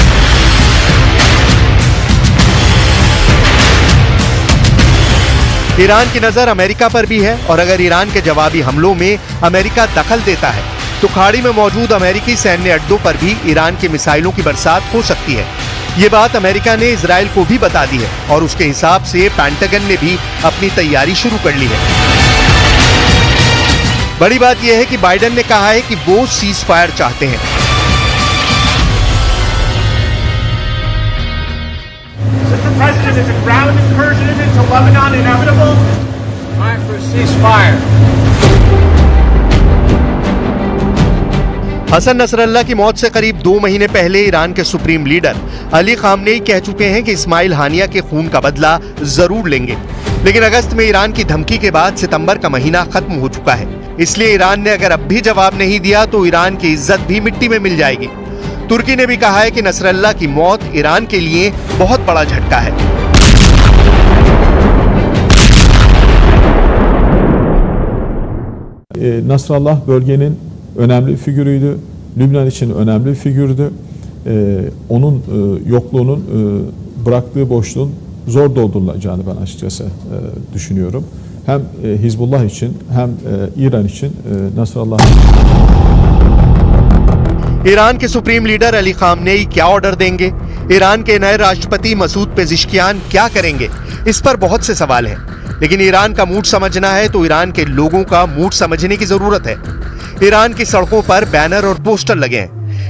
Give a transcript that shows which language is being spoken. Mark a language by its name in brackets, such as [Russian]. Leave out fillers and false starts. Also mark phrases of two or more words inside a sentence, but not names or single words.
[Hindi] ईरान की नजर अमेरिका पर भी है और अगर ईरान के जवाबी हमलों में अमेरिका दखल देता है तो खाड़ी में मौजूद अमेरिकी सैन्य अड्डों पर भी ईरान की मिसाइलों की बरसात हो सकती है। ये बात अमेरिका ने इजराइल को भी बता दी है और उसके हिसाब से पेंटागन ने भी अपनी तैयारी शुरू कर ली है। बड़ी बात यह है कि बाइडेन ने कहा है कि वो सीज फायर चाहते हैं। [English] Mr. President, is a ground incursion into Lebanon inevitable? Time for a ceasefire. [Hindi] हसन नसरल्ला की मौत से करीब 2 महीने पहले ईरान के [English] supreme leader [Hindi] अली खामनेई कह चुके हैं कि इस्माइल हानिया के खून का बदला जरूर लेंगे। लेकिन अगस्त में ईरान की धमकी के बाद सितंबर का महीना खत्म हो चुका है। इसलिए ईरान ने अगर अब भी जवाब नहीं दिया तो ईरान की इज्जत भी मिट्टी में मिल जाएगी। तुर्की ने भी कहा है कि नसरल्ला की मौत ईरान के लिए बहुत बड़ा झटका है। [Turkish] Nasrallah bölgenin önemli figürüydü. Lübnan için önemli bir figürdü. Onun yokluğunun bıraktığı boşluğun zor doldurulacağını ben açıkçası düşünüyorum. Hem Hizbullah için hem İran için Nasrallah. [Hindi] ईरान के [English] supreme leader [Hindi] अली खामनेई क्या ऑर्डर देंगे? ईरान के नए राष्ट्रपति मसूद पेजिशकियान क्या करेंगे? इस पर बहुत से सवाल हैं। लेकिन ईरान का मूड समझना है तो ईरान के लोगों का मूड समझने की जरूरत है। ईरान की सड़कों पर बैनर और पोस्टर लगे हैं।